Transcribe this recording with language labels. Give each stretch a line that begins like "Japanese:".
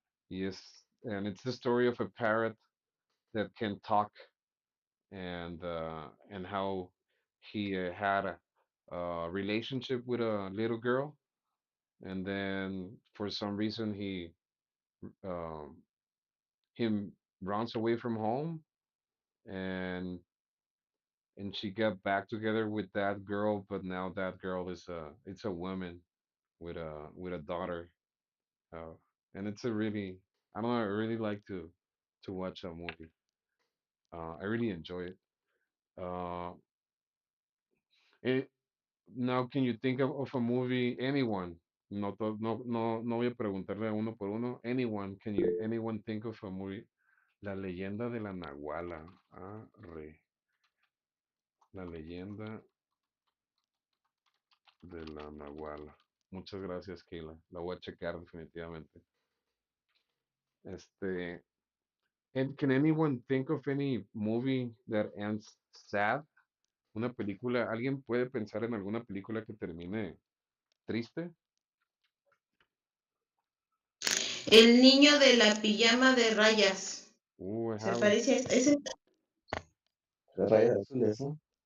English: Yes, and it's the story of a parrot that can talk and how he had a relationship with a little girl, and then for some reason um, him runs away from home, and she got back together with that girl, but now that girl is a woman with a daughter. Uh, and it's a really, I don't know, I really like to watch that movie. I really enjoy it. Uh, it now, can you think of a movie? Anyone?
Spanish: No, no voy a preguntarle a uno por uno.
English: Anyone? Anyone think of a movie? La leyenda de la Nahuala. Arre.
Spanish: La leyenda de la Nahuala. Muchas gracias, Keila. La voy a checar definitivamente.
English: Este, and can anyone think of any movie that ends sad?
Spanish: Una película, ¿alguien puede pensar en alguna película que termine triste? El niño de la pijama de rayas.
English: I
Spanish: ¿Se
English: haven't,
Spanish: parece a ese? Rayas azules, ¿no?